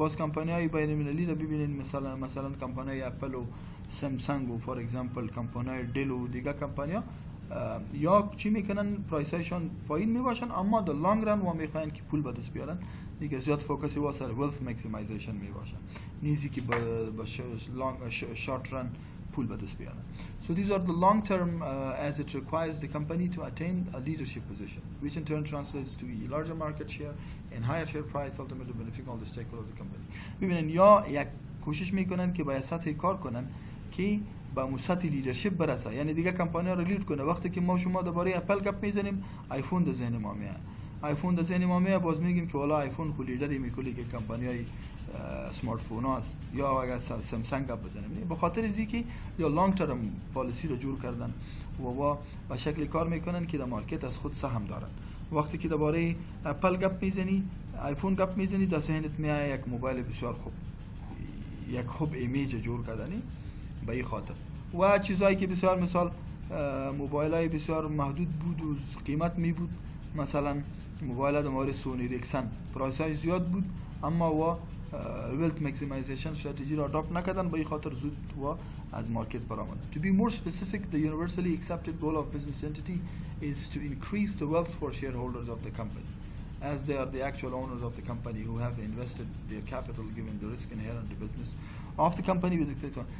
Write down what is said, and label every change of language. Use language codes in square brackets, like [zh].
[fa] باز کمپانی‌های بین‌المللی رو ببینید، مثلا کمپانی‌های اپل و سامسونگ و فور اگزامپل کمپانی‌های دل و دیگه کمپانی‌ها یا چی میکنن پرایسایشون پایین میباشن اما در لانگ ران و میخواین که پول به دست بیارن دیگه زیاد فوکس واسه wealth maximization میباشن، نیزی که با [en] short run [fa] پول به دست بیارن. [en] So these are the long term as it requires the company to attain a leadership position, which in turn translates to a larger market share and higher share price, ultimately benefiting all the stakeholders of the company. [fa] ببینن یا یک کوشش میکنن که با سطح کار کنن که با سطح لیدرشپ برسه، یعنی دیگه کمپانی ها رو لید کنه. وقتی که ما شما درباره اپل گپ میزنیم آیفون در ذهن ما میاد، آیفون در ذهن ما میاد، باز میگیم که والا آیفون خو لیدری میکلی که کمپانی های سمارت فون هاست، یا اگر سامسونگ گپ بزنیم به خاطر ازی که یا لانگ ترم پالیسی رو جور کردن و با شکل کار میکنن که در مارکت از خود سهم دارن. وقتی که درباره اپل گپ میزنی، آیفون گپ میزنی، در ذهنت میاد یک موبایل بسیار خوب، یک خوب ایمیج جور کردنی به این خاطر. و چیزایی که بسیار مثال موبایل های بسیار محدود بود و قیمت می بود، مثلا موبایل در مورد سونی ریکسن پرایس های زیاد بود اما و wealth maximization استراتژی را اداپت نکردن، به این خاطر زود و از مارکت برآمدن. [en] To be more specific, the universally accepted goal of business entity is to increase the wealth for shareholders of the company, as they are the actual owners of the company who have invested their capital given the risk inherent in the business of the company with the platform.